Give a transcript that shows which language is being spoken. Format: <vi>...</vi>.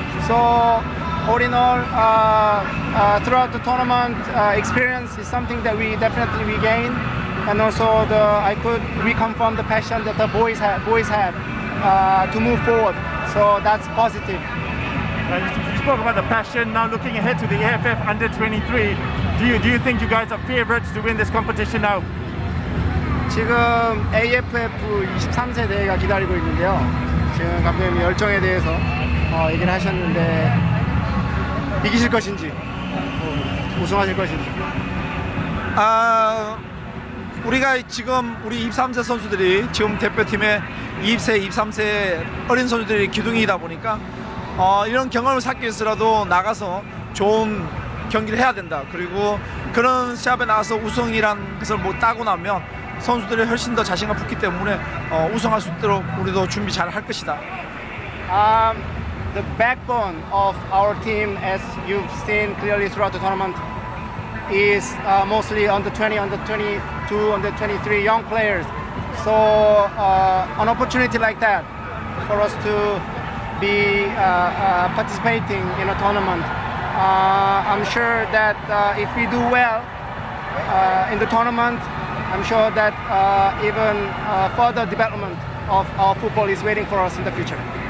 <en>So all in all, throughout the tournament, experience is something that we definitely regained, and also I could reconfirm the passion that the boys had to move forward. So that's positive. You spoke about the passion. Now looking ahead to the AFF Under 23, do you think you guys are favourites to win this competition now?</en> <ko>지금 AFF 23세 대회가 기다리고 있는데요. 지금 감독님이 열정에 대해서 얘기를 하셨는데 이기실 것인지 우승하실 것인지. 우리가 지금 우리 23세 선수들이 지금 대표팀에 20세, 23세 어린 선수들이 기둥이다 보니까 이런 경험을 쌓기 위해서라도 나가서 좋은 경기를 해야 된다. 그리고 그런 시합에 나가서 우승이란 것을 못 따고 나면 선수들이 훨씬 더 자신감 붙기 때문에 우승할 수 있도록 우리도 준비 잘 할 것이다.</ko> <en>The backbone of our team, as you've seen clearly throughout the tournament, is mostly under 20, under 22, under 23 young players. So an opportunity like that for us to be participating in a tournament, I'm sure that if we do well in the tournament, I'm sure that even further development of our football is waiting for us in the future.</en>